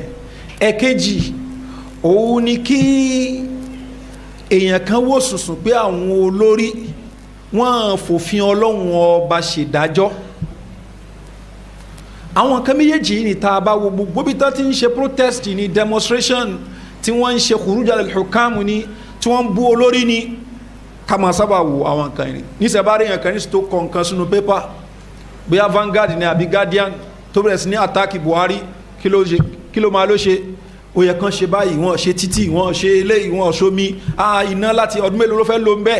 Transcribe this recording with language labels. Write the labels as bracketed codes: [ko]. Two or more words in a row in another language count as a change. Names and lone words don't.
[yo] Ẹ̀kejì òun ni kí èèyàn kan wò sùsùn pé àwọn olórí wọn fòfin Ọlọ́run ọba ṣèdájọ́. Àwọn nǹkan méjèèjì ní tá a bá wo gbogbo bí tán ti ń ṣe protest ní demonstration tí wọ́n ń ṣe [ar] خروج الحكام [yo] ni tí wọ́n ń bú olórí ni ká máa sábà wo àwọn nǹkan yìí. Níṣẹ́ bá rí èèyàn kan ní tó kọ nǹkan sínú pépà bóyá Vanguard ni àbí Guardian tó bẹ̀rẹ̀ sí ní àtàkì Buhari kí ló máa ló ṣe ó yẹ kán ṣe báyìí wọ́n ṣe títì wọ́n ṣe eléyìí wọ́n ṣomi iná láti ọdún mélòó ló fẹ́ ló ń bẹ́ẹ̀.